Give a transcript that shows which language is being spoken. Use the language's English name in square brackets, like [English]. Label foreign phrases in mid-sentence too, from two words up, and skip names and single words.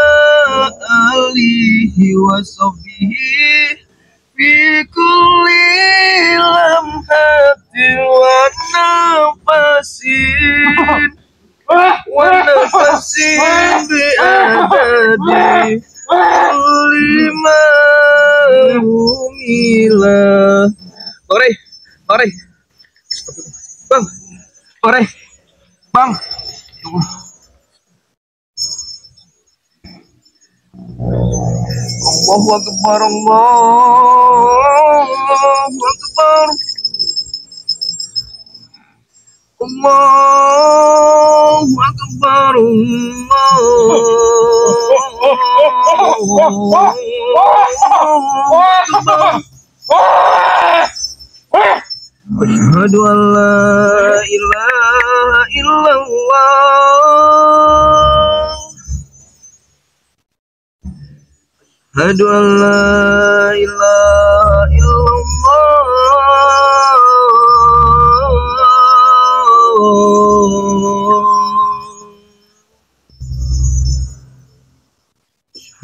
[Arabic] آله وصحبه في كل لمحة ونفس بعدد كل معلوم لك. Ore bang, ore bang. الله أكبر الله أكبر الله أكبر الله أكبر, Allahu akbar. أشهد أن لا إله إلا الله. أشهد أن لا إله إلا الله.